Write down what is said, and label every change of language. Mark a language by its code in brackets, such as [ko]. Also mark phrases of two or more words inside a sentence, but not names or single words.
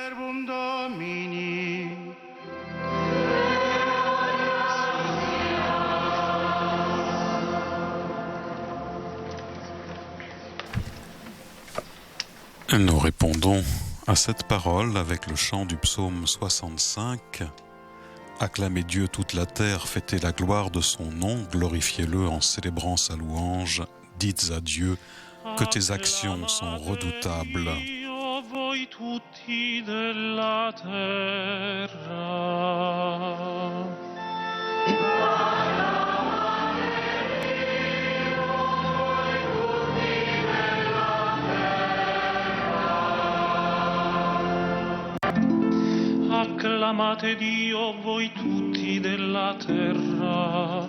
[fr] Nous répondons à cette parole avec le chant du psaume 65. Acclamez Dieu toute la terre, fêtez la gloire de son nom, glorifiez-le en célébrant sa louange. Dites à Dieu que tes actions sont redoutables. [it] Voi tutti della terra. Acclamate Dio voi tutti della terra,